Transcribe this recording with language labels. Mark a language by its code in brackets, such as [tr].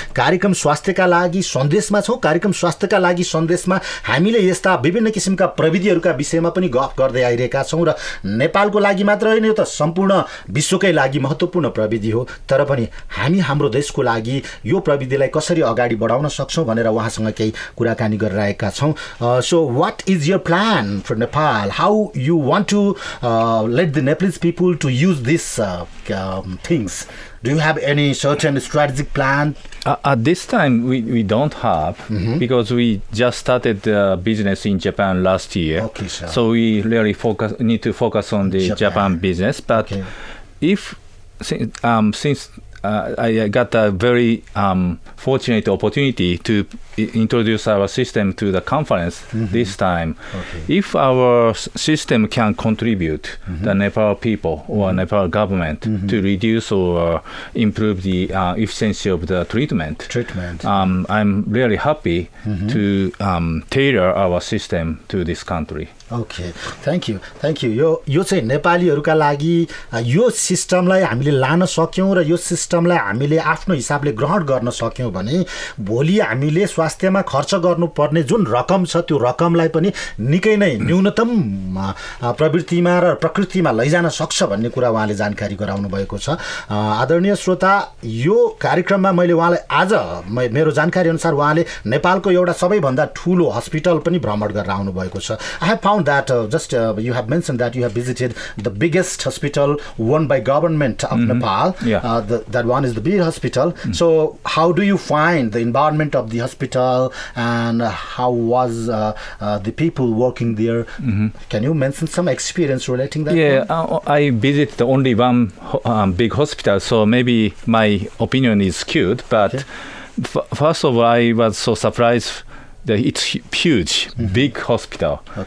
[ne] कार्यक्रम स्वास्थ्यका लागि सन्देशमा छौँ कार्यक्रम स्वास्थ्यका लागि सन्देशमा हामीले यस्ता विभिन्न किसिमका प्रविधिहरूका विषयमा पनि गफ गर्दै आइरहेका छौँ र नेपालको लागि मात्र होइन यो त सम्पूर्ण विश्वकै लागि महत्त्वपूर्ण प्रविधि हो तर पनि हामी हाम्रो देशको लागि यो प्रविधिलाई कसरी अगाडि बढाउन सक्छौँ भनेर उहाँसँग केही कुराकानी गरेर [en] so what is your plan for Nepal? How you want to let the Nepalese people to use these things? Do you have any certain strategic plan? At this time, we don't have because we just started business in Japan last year. Okay, sir. So we really need to focus on the Japan business. But if since I got a very fortunate opportunity to introduce our system to the conference this time. If our system can contribute the Nepal people or Nepal government to reduce or improve the efficiency of the treatment, I'm really happy to tailor our system to this country. Okay, thank you. [ne] यो चाहिँ नेपालीहरूका लागि यो सिस्टमलाई हामीले लान सक्यौँ र यो सिस्टमलाई हामीले आफ्नो हिसाबले ग्रहण गर्न सक्यौँ भने भोलि हामीले स्वास्थ्यमा खर्च गर्नुपर्ने जुन रकम छ त्यो रकमलाई पनि निकै नै न्यूनतम प्रवृत्तिमा र प्रकृतिमा लैजान सक्छ भन्ने कुरा उहाँले जानकारी गराउनु भएको छ आदरणीय श्रोता यो कार्यक्रममा मैले उहाँलाई आज मेरो जानकारी अनुसार उहाँले नेपालको एउटा सबैभन्दा ठूलो हस्पिटल पनि भ्रमण गरेर आउनु भएको छ [en] I have found that you have mentioned that you have visited the biggest hospital owned by government of Nepal. That one is the big hospital. So how do you find the environment of the hospital and how was the people working there? Can you mention some experience relating that? I visited only one big hospital, so maybe my opinion is skewed, but first of all, I was so surprised that it's huge, big hospital.